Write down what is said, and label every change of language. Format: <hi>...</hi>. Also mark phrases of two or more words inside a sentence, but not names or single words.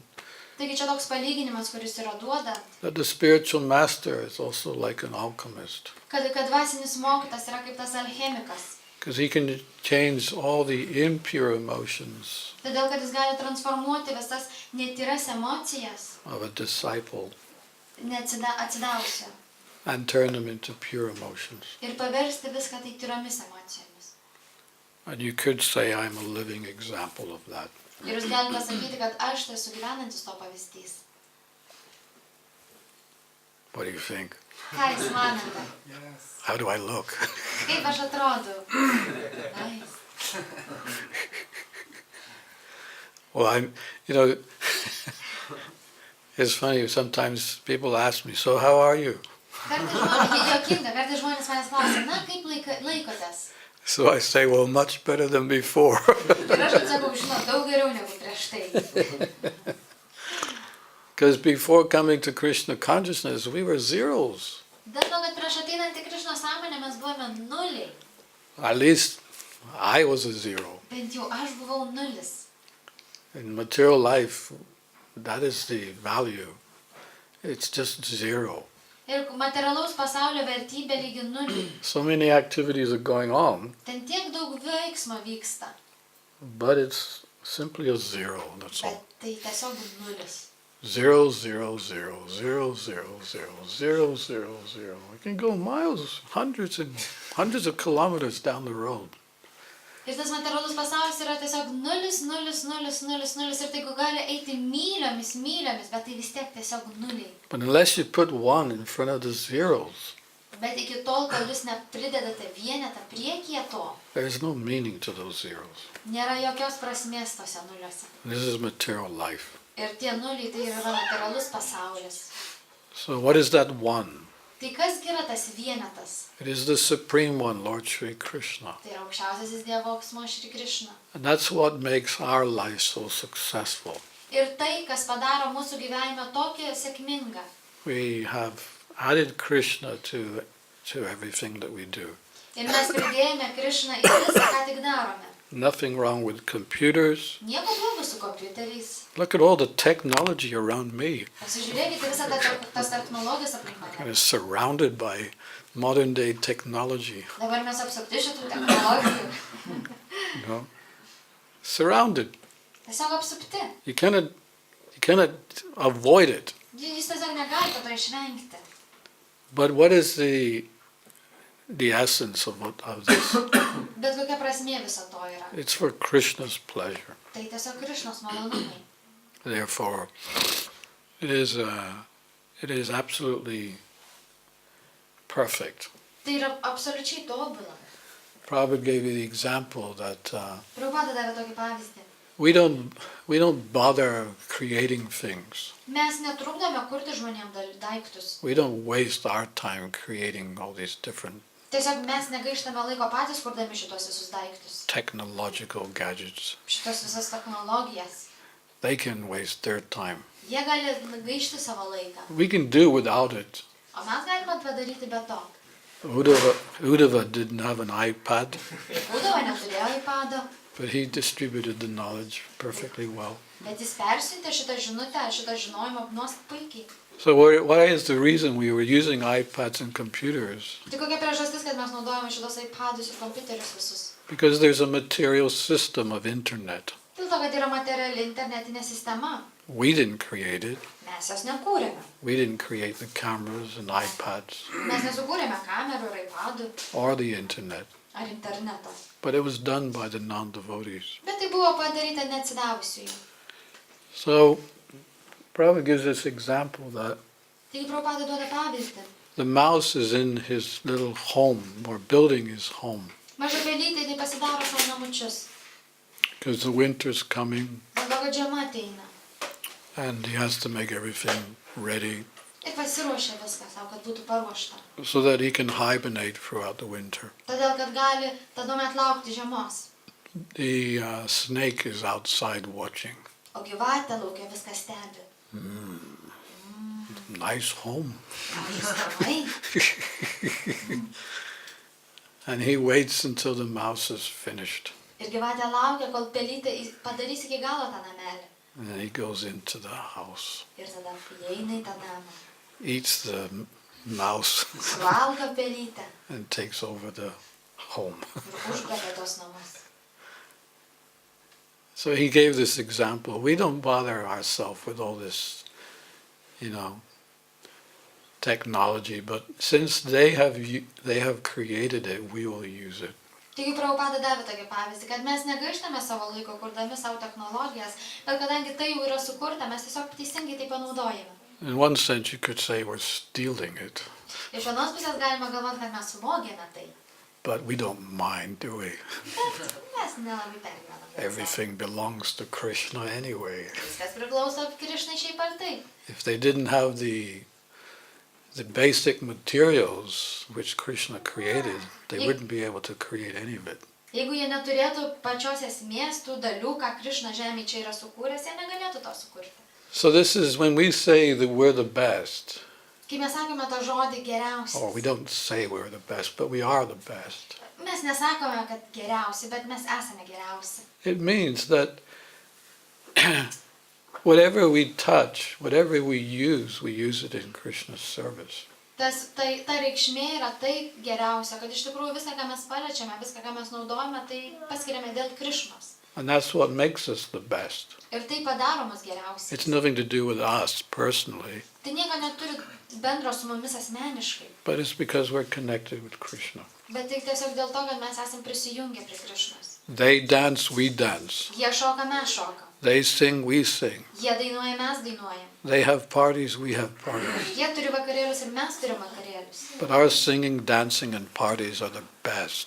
<lt>Taigi čia toks palyginimas, kuris yra duodant,</lt> <en>that the spiritual master is also like an alchemist,</en> <lt>kad dvasinis mokytas yra kaip tas alchemikas.</lt> <en>because he can change all the impure emotions</en> <lt>Todėl, kad jis gali transformuoti visas netyras emocijas,</lt> <en>of a disciple</en> <lt>atsidavusią,</lt> <en>and turn them into pure emotions.</en> <lt>ir paversti viską tai tyromis emocijomis.</lt> <en>And you could say I'm a living example of that.</en> <lt>Ir jūs galite sakyti, kad aš tai esu gyvenantis to pavyzdys.</lt> <en>What do you think?</en> <lt>Ką jūs manote?</lt> <en>How do I look?</en> <lt>Kaip aš atrodau?</lt> <en>Nice. Well, it's funny, sometimes people ask me, so how are you?</en> <lt>Kartais žmonės manęs klausia, na, kaip laikotės?</lt> <en>So I say, well, much better than before.</en> <lt>Ir aš atsakau, žinau, daug geriau negu prieš tai.</lt> <en>Because before coming to Krishna Consciousness, we were zeros.</en> <lt>Dėl to, kad prieš ateinant į Krišnos sąmonę mes buvome nuliai.</lt> <en>At least I was a zero.</en> <lt>Bent jau aš buvau nulis.</lt> <en>In material life, that is the value. It's just zero.</en> <lt>Ir materialaus pasaulio vertybė lygi nuliai.</lt> <en>So many activities are going on,</en> <lt>Ten tiek daug veiksmo vyksta,</lt> <en>but it's simply a zero, that's</en> <lt>bet</lt> <en>all.</en> <lt>tai tiesiog nulis.</lt> <en>0, 0, 0, 0, 0, 0, 0, 0, 0. We can go miles, hundreds of kilometers down the road.</en> <lt>Ir tas materialus pasaulis yra tiesiog nulis, nulis, nulis, nulis, nulis. Ir tai gali eiti myliomis, myliomis, bet tai vis tiek tiesiog nuliai.</lt> <en>But unless you put 1 in front of the zeros,</en> <lt>Bet iki tol, kol jūs nepridedate vienetą priekyje to,</lt> <en>there is no meaning to those zeros.</en> <lt>nėra jokios prasmės tose nuliuose.</lt> <en>This is material life.</en> <lt>Ir tie nuliai tai yra materialus pasaulis.</lt> <en>So what is that 1?</en> <lt>Tai kasgi yra tas vienetas?</lt> <en>It is the Supreme One, Lord Sri Krishna.</en> <lt>Tai yra aukščiausiasis Dievo asmuo Šri Krišna.</lt> <en>And that's what makes our life so successful.</en> <lt>Ir tai, kas padaro mūsų gyvenimą tokį sėkmingą.</lt> <en>We have added Krishna to everything that we do.</en> <lt>Ir mes pridėjome Krišną į visą, ką tik darome.</lt> <en>Nothing wrong with computers.</en> <lt>Nieko blogo su kompiuteriais.</lt> <en>Look at all the technology around me.</en> <lt>Pasižiūrėkite visą tas technologijas aplink mane.</lt> <en>I'm surrounded by modern day technology.</en> <lt>Dabar mes apsupti šitų technologijų.</lt> <en>You know? Surrounded.</en> <lt>Tiesiog apsupti.</lt> <en>You cannot avoid it.</en> <lt>Jūs tiesiog negalite to išvengti.</lt> <en>But what is the essence of this?</en> <lt>Bet kokia prasmė viso to yra.</lt> <en>It's for Krishna's pleasure.</en> <lt>Tai tiesiog Krišnos malonumai.</lt> <en>Therefore, it is absolutely perfect.</en> <lt>Tai yra absoliučiai tobula.</lt> <en>Prabhupada gave you the example that</en> <lt>Prabhupada davė tokį pavyzdį.</lt> <en>we don't bother creating things.</en> <lt>Mes netrukdome kurti žmonėm daiktus.</lt> <en>We don't waste our time creating all these different</en> <lt>Tiesiog mes negaištame laiko patys kurdami šitos visus daiktus.</lt> <en>technological gadgets.</en> <lt>Šitos visas technologijas.</lt> <en>They can waste their time.</en> <lt>Jie gali gaišti savo laiką.</lt> <en>We can do without it.</en> <lt>O mes galime padaryti be to.</lt> <en>Uddhava didn't have an iPad.</en> <lt>Uddhava neturėjo iPado.</lt> <en>But he distributed the knowledge perfectly well.</en> <lt>Bet jis persiuntė šitą žinutę, šitą žinojimą puikiai.</lt> <en>So why is the reason we were using iPads and computers?</en> <lt>Tai kokia priežastis, kad mes naudojame šitos iPadus ir kompiuterius visus?</lt> <en>Because there's a material system of internet.</en> <lt>Dėl to, kad yra materiali internetinė sistema.</lt> <en>We didn't create it.</en> <lt>Mes jos nekūrėme.</lt> <en>We didn't create the cameras and iPads</en> <lt>Mes nesukūrėme kamerų ir iPadų</lt> <en>or the internet.</en> <lt>ar interneto.</lt> <en>But it was done by the non-devotees.</en> <lt>Bet tai buvo padaryta neatsidavusiųjų.</lt> <en>So Prabhupada gives this example that</en> <lt>Taigi Prabhupada duoda pavyzdį.</lt> <en>the mouse is in his little home or building his home</en> <lt>Maža pelytė tai pasidaro savo namučius.</lt> <en>because the winter's coming</en> <lt>Dėl to, kad žiema ateina.</lt> <en>and he has to make everything ready</en> <lt>Ir pasiruošia viską savo, kad būtų paruošta.</lt> <en>so that he can hibernate throughout the winter.</en> <lt>Todėl, kad gali tada met laukti žiemos.</lt> <en>The snake is outside watching.</en> <lt>O gyvatė laukia viską stebi.</lt> <en>Nice home.</en> <lt>Gražūs namai.</lt> <en>And he waits until the mouse is finished.</en> <lt>Ir gyvatė laukia, kol pelytė padarys iki galo tą namelį.</lt> <en>And then he goes into the house,</en> <lt>Ir tada įeina į tą namą.</lt> <en>eats the mouse,</en> <lt>Suvalgo pelytę</lt> <en>and takes over the home.</en> <lt>ir užgrobia tos namus.</lt> <en>So he gave this example. We don't bother ourselves with all this, technology, but since they have created it, we will use it.</en> <lt>Taigi Prabhupada davė tokį pavyzdį, kad mes negaištame savo laiko kurdami savo technologijas, bet kadangi tai jau yra sukurta, mes tiesiog teisingai tai panaudojame.</lt> <en>In one sense, you could say we're stealing it,</en> <lt>Iš vienos pusės galima galvoti, kad mes suvogėme tai,</lt> <en>but we don't mind, do we?</en> <lt>bet mes nelabai pergyvename.</lt> <en>Everything belongs to Krishna anyway.</en> <lt>Viskas priklauso Krišnai šiaip ar taip.</lt> <en>If they didn't have the basic materials which Krishna created, they wouldn't be able to create any of it.</en> <lt>Jeigu jie neturėtų pačios esmės tų dalių, ką Krišna žemė čia yra sukūręs, jie negalėtų to sukurti.</lt> <en>So this is when we say that we're the best,</en> <lt>Kai mes sakome tą žodį</lt> <en>or we</en> <lt>geriausias,</lt> <en>don't say we're the best, but we are the best.</en> <lt>mes nesakome, kad geriausi, bet mes esame geriausi.</lt> <en>It means that whatever we touch, whatever we use it in Krishna's service.</en> <lt>Ta reikšmė yra tai geriausia, kad iš tikrųjų viską, ką mes paliečiame, viską, ką mes naudojame, tai paskiriame dėl Krišnos.</lt> <en>And that's what makes us the best.</en> <lt>Ir tai padaro mus geriausiai.</lt> <en>It's nothing to do with us personally,</en> <lt>Tai nieko neturi bendro su mumis asmeniškai,</lt> <en>but it's because we're connected with Krishna.</en> <lt>bet tik tiesiog dėl to, kad mes esam prisijungę prie Krišnos.</lt> <en>They dance, we dance.</en> <lt>Jie šoka, mes šokam.</lt> <en>They sing, we sing.</en> <lt>Jie dainuoja, mes dainuojam.</lt> <en>They have parties, we have parties.</en> <lt>Jie turi vakarėlius ir mes turim vakarėlius.</lt> <en>But our singing, dancing, and parties are the best</en>